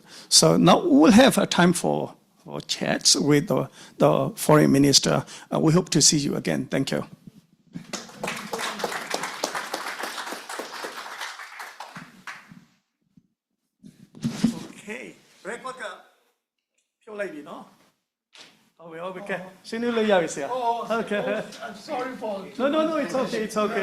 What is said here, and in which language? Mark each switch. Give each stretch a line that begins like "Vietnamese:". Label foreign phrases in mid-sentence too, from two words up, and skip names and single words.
English: So now we'll have a time for chats with the foreign minister. We hope to see you again. Thank you. Okay, record ka.
Burmese: ဖြုတ်လိုက်ပြီနော်ဟုတ်ပြီကဲဆွေးနွေးလို့ရပြီဆရာ Okay.
English: I'm sorry for No, it's okay.